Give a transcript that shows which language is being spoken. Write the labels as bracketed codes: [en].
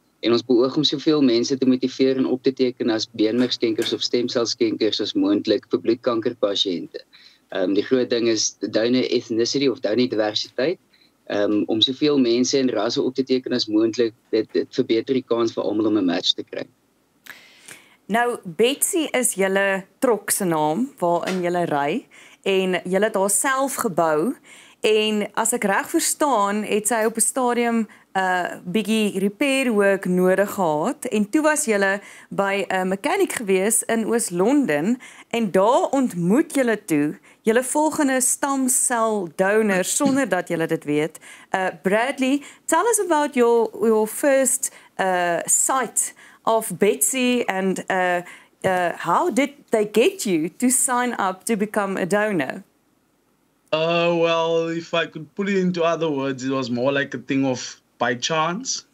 [af] En ons beoog om soveel mense te motiveer en op te teken as beenmergskenkers of stemselskenkers as moontlik vir bloedkankerpasiënte. Die groot ding is donor ethnicity of donor diversiteit. Om soveel mense en rasse op te teken as moontlik, dit verbeter die kans vir almal om 'n match te kry. Nou, Betsy is julle trok se naam waarin julle ry en julle het haar self gebou. En as ek reg verstaan, het sy op 'n stadium 'n bietjie repair work nodig gehad en toe was julle by 'n mechanic gewees in Oos-London en daar ontmoet julle toe julle volgende stamsel donor sonder dat julle dit weet. [en] Bradley, tell us about your first sight of Betsy and how did they get you to sign up to become a donor? Well, if I could put it into other words, it was more like a thing of by chance.